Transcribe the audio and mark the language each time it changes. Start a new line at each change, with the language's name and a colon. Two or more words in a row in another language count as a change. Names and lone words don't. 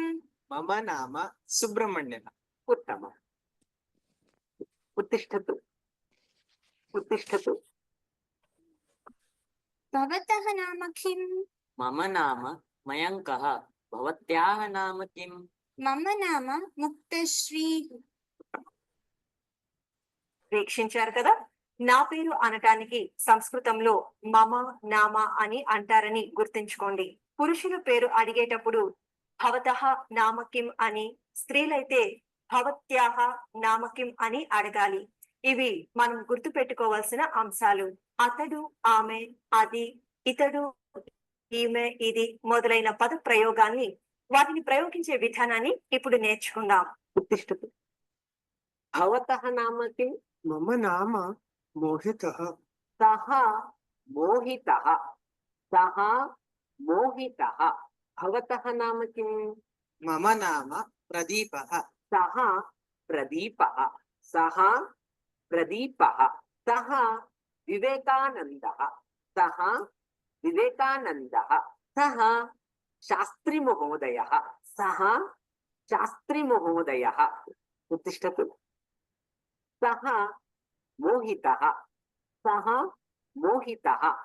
Sanskrit: मम नाम सुब्रह्मण्यः। उत्तमम् उत्तिष्ठतु उत्तिष्ठतु भवतः नाम किम्? मम नाम मयङ्कः भवत्याः नाम किम्? मम नाम ముక్తశ్రీ
Telugu: వీక్షించారు కదా. నా పేరు అనటానికి సంస్కృతంలో
Sanskrit: మమ నామ
Telugu: అని అంటారని గుర్తుంచుకోండి. పురుషుల పేరు అడిగేటప్పుడు
Sanskrit: భవతః నామ కిం
Telugu: అని, స్త్రీలైతే
Sanskrit: భవత్యాహ నామ కిం
Telugu: అని అడగాలి. ఇవి మనం గుర్తు పెట్టుకోవాల్సిన అంశాలు. అతడు, ఆమె, అది, ఇతడు, ఈమె, ఇది మొదలైన పద ప్రయోగాల్ని, వాటిని ప్రయోగించే విధానాన్ని ఇప్పుడు నేర్చుకుందాం.
Sanskrit: उत्तिष्ठतु भवतः नाम किम्? मम नाम मोहितः। सः मोहितः सः मोहितः भवतः नाम किम्? मम नाम प्रदीपः। सः प्रदीपः सः प्रदीपः सः विवेकानन्दः सः विवेकानन्दः सः शास्त्री महोदयः सः शास्त्री महोदयः उत्तिष्ठतु सः मोहितः सः मोहितः